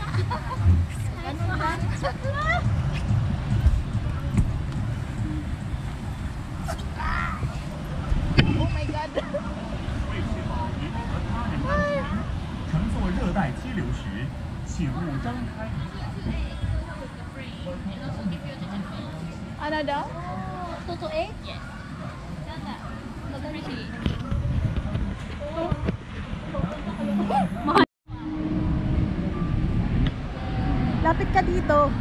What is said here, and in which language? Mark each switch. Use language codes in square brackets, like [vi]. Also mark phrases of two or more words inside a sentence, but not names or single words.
[tl] Ano ba? [en] Oh my God. [zh] 乘坐热带激流时，请勿张开。 [tl] Ano daw? Totoo eh? Yes. Lapit ka dito.